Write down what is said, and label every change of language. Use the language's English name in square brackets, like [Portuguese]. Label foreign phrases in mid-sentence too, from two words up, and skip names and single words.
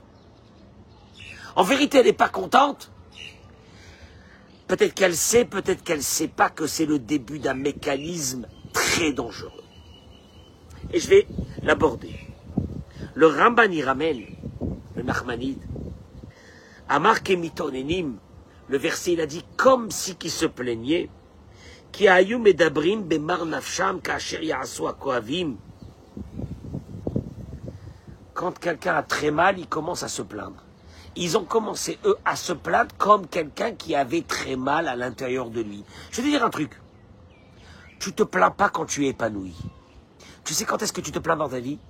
[French] En vérité, elle n'est pas contente. Peut-être qu'elle sait pas que c'est le début d'un mécanisme très dangereux. Et je vais l'aborder. Le Ramban y ramène, le Nachmanide, [Hebrew] אמר כמתאוננים, [French] le verset il a dit comme si qui se plaignait, [Hebrew] כי היו מדברים במר נפשם כאשר יעשו כואבים. [French] Quand quelqu'un a très mal, il commence à se plaindre. Ils ont commencé, eux, à se plaindre comme quelqu'un qui avait très mal à l'intérieur de lui. Je vais te dire un truc. Tu te plains pas quand tu es épanoui. Tu sais quand est-ce que tu te plains dans ta vie?